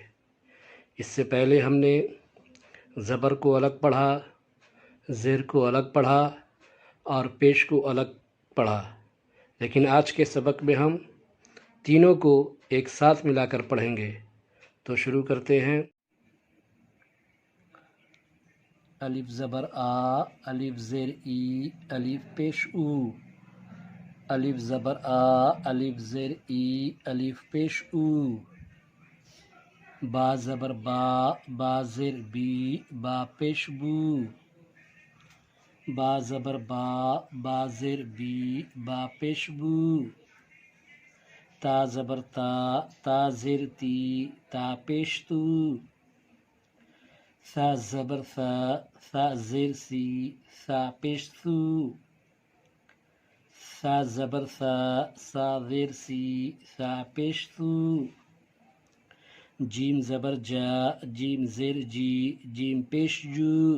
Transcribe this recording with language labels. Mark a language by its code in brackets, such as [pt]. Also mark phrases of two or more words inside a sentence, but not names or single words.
[ur] اس سے پہلے ہم نے زبر کو الگ پڑھا، زیر کو الگ پڑھا اور پیش کو الگ پڑھا، لیکن آج کے سبق میں ہم تینوں کو ایک ساتھ ملا کر پڑھیں گے۔ تو شروع کرتے ہیں۔ الف زبر آ، الف زیر ای، الف پیش او۔ الف زبر آ، الف زیر ای، الف پیش او۔ با زبر با، با زیر بی، با پیش بو۔ با زبر با، با زیر بی، با پیش بو۔ تا زبر تا، تا زیر تی، تا پیش تو۔ ثا زبر ثا، ثا زیر سی، ثا پیش ثو۔ ثا زبر ثا، ثا زیر سی، ثا پیش ثو۔ جیم زبر جا، جیم زیر جی، جیم پیش جو۔